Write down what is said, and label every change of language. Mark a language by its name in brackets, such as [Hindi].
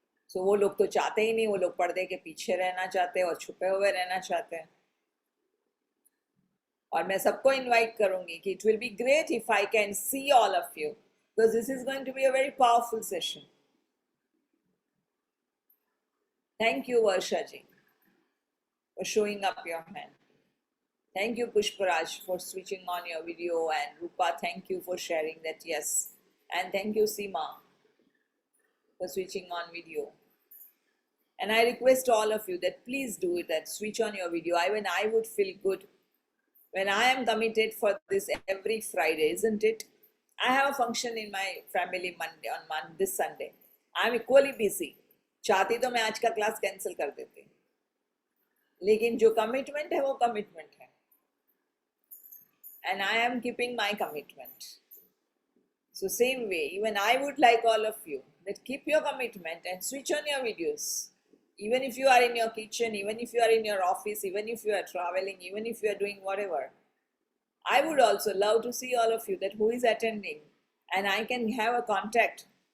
[Hindi] सो वो लोग तो चाहते ही नहीं, वो लोग पर्दे के पीछे रहना चाहते हैं और छुपे हुए रहना चाहते हैं. और मैं सबको इनवाइट करूंगी कि [English] It will be great if I can see all of you, because this is going to be a very powerful session. Thank you, Varsha ji, for showing up your hand. Thank you, Pushparaj, for switching on your video, and Rupa, thank you for sharing that, yes. And thank you, Seema, for switching on video. And I request all of you that please do it and switch on your video. Even I would feel good when I am committed for this every Friday, isn't it? I have a function in my family Monday on this Sunday. I am equally busy. [Hindi] चाहती तो मैं आज का class cancel कर देती, लेकिन जो commitment है वो कमिटमेंट है, [English] and I am keeping my commitment. So same way, even I would like all of you that keep your commitment and switch on your videos. Even if you are in your kitchen, even if you are in your office, even if you are traveling, even if you are doing whatever, I would also love to see all of you that who is attending, and I can have a contact.